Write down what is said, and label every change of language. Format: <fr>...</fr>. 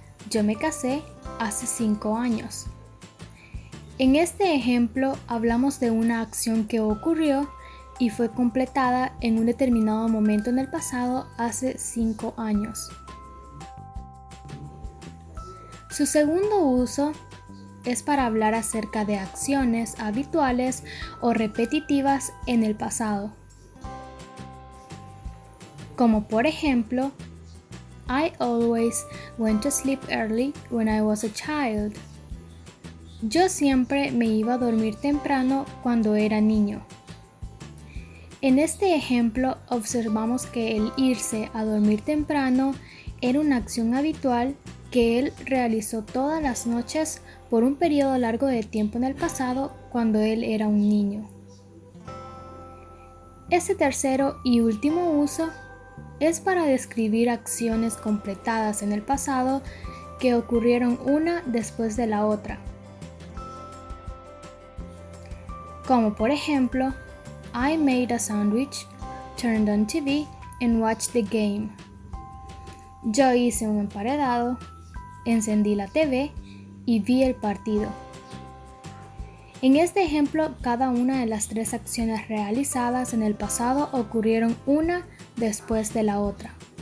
<es>Yo me casé hace 5 años. En este ejemplo hablamos de una acción que ocurrió y fue completada en un determinado momento en el pasado hace 5 años. Su segundo uso es para hablar acerca de acciones habituales o repetitivas en el pasado. Como por ejemplo,</es> <en>I always went to sleep early when I was a child.</en> <es>Yo siempre me iba a dormir temprano cuando era niño. En este ejemplo observamos que el irse a dormir temprano era una acción habitual que él realizó todas las noches por un periodo largo de tiempo en el pasado cuando él era un niño. Este tercero y último uso es para describir acciones completadas en el pasado que ocurrieron una después de la otra. Como por ejemplo,</es> <en>I made a sandwich, turned on TV, and watched the game.</en> <es>Yo hice un emparedado, encendí la TV y vi el partido. En este ejemplo, cada una de las 3 acciones realizadas en el pasado ocurrieron una después de la otra.</es>